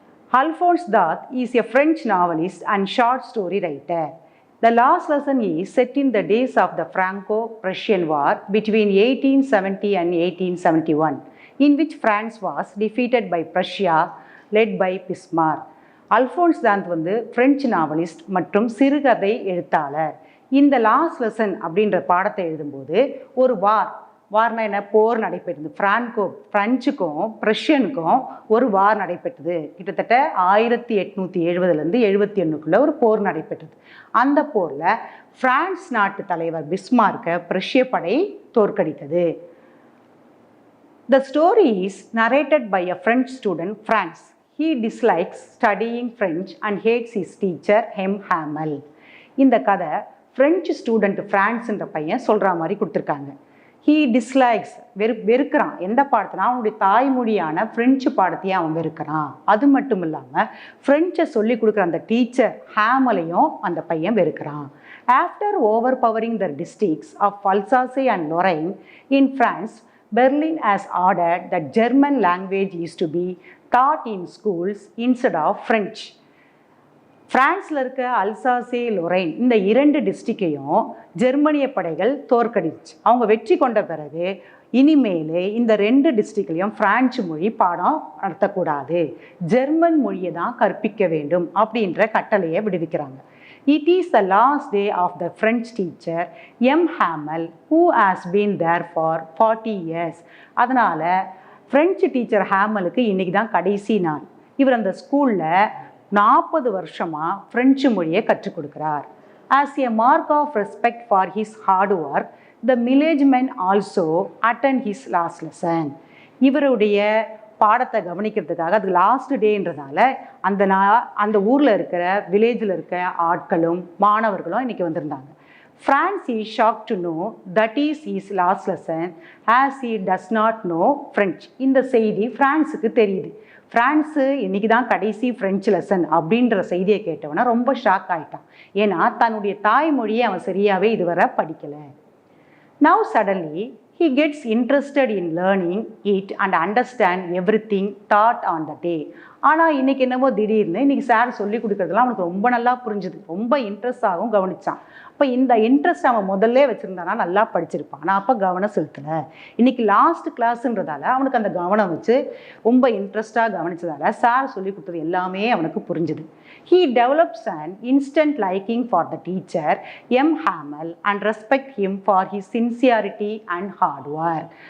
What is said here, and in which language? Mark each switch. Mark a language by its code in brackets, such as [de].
[en] Alphonse Daudet is a French novelist and short story writer. The last lesson is set in the days of the Franco-Prussian War between 1870 and 1871, in which France was defeated by Prussia, led by Bismarck. [ta] Alphons தாத் வந்து French novelist மற்றும் சிறுகதை எழுத்தாளர். இந்த last lesson அப்படின்ற பாடத்தை எழுதும்போது ஒரு வார்னா என்ன, போர் நடைபெற்றது. ஃப்ரெஞ்சுக்கும் ப்ரஷியனுக்கும் ஒரு வார் நடைபெற்றது. கிட்டத்தட்ட 1870 71 ஒரு போர் நடைபெற்றது. அந்த போரில் பிரான்ஸ் நாட்டு தலைவர் பிஸ்மார்க்கை பிரஷ்ய படை தோற்கடித்தது. [en] The story is narrated by a French student, Franz. He dislikes studying French and hates his teacher, M. Hamel. [ta] இந்த கதை ஃப்ரெஞ்சு ஸ்டூடெண்ட் ஃப்ரான்ஸ்ன்ற பையன் சொல்கிற மாதிரி கொடுத்துருக்காங்க. [en] He dislikes [ta] வெறுக்கிறான். எந்த பாடத்தினா அவனுடைய தாய்மொழியான ஃப்ரெஞ்சு பாடத்தையே அவன் வெறுக்கிறான். அது மட்டும் இல்லாமல் ஃப்ரெஞ்சை சொல்லி கொடுக்குற அந்த டீச்சர் ஹேமலையும் அந்த பையன் வெறுக்கிறான். [en] After overpowering the districts of Alsace and Lorraine in France, Berlin has ordered that German language is to be taught in schools instead of French. [ta] பிரான்ஸில் இருக்க அல்சாசே லொரைன் இந்த 2 டிஸ்ட்ரிக்டையும் ஜெர்மனிய படைகள் தோற்கடிச்சு அவங்க வெற்றி கொண்ட பிறகு இனிமேல் இந்த 2 டிஸ்ட்ரிக்ட்லையும் பிரான்சு மொழி பாடம் நடத்தக்கூடாது, ஜெர்மன் மொழியை தான் கற்பிக்க வேண்டும் அப்படின்ற கட்டளையை விடுவிக்கிறாங்க. [en] It is the last day of the French teacher M. Hamel, who has been there for 40 years. [ta] அதனால் ஃப்ரெஞ்சு டீச்சர் ஹேமலுக்கு இன்றைக்கி தான் கடைசி நாள். இவர் அந்த ஸ்கூலில் 40 வருஷமாக ஃப்ரெஞ்சு மொழியை கற்றுக் கொடுக்குறார். [en] As a mark of respect for his hard work, the village men also attend his last lesson. [ta] இவருடைய பாடத்தை கவனிக்கிறதுக்காக அது லாஸ்ட் டேன்றதால அந்த ஊரில் இருக்கிற வில்லேஜில் இருக்க ஆட்களும் மாணவர்களும் இன்றைக்கி வந்திருந்தாங்க. [en] France is shocked to know that is his last lesson as he does not know French. [ta] இந்த செய்தி ஃப்ரான்ஸுக்கு தெரியுது. ஃப்ரான்ஸு இன்றைக்கி தான் கடைசி ஃப்ரெஞ்சு லெசன் அப்படின்ற செய்தியை கேட்டவனா ரொம்ப ஷாக் ஆகிட்டான். ஏன்னா தன்னுடைய தாய்மொழியை அவன் சரியாகவே இதுவரை படிக்கலை. [en] Now suddenly he gets interested in learning it and understand everything taught on the day. [ta] ஆனால் இன்றைக்கி என்னவோ திடீர்னு இன்றைக்கி சார் சொல்லி கொடுக்குறதுலாம் அவனுக்கு ரொம்ப நல்லா புரிஞ்சுது, ரொம்ப இன்ட்ரெஸ்டாகவும் கவனித்தான். அப்போ இந்த இன்ட்ரெஸ்ட் அவன் முதல்ல வச்சுருந்தானா நல்லா படிச்சிருப்பான். ஆனால் அப்போ கவனம் செலுத்தலை. இன்றைக்கி லாஸ்ட் கிளாஸுன்றதால அவனுக்கு அந்த கவனம் வச்சு ரொம்ப இன்ட்ரெஸ்டாக கவனித்ததால் சார் சொல்லி கொடுத்தது எல்லாமே அவனுக்கு புரிஞ்சுது. [en] He develops an instant liking for the teacher M. Hamel and respect him for his sincerity and hard work.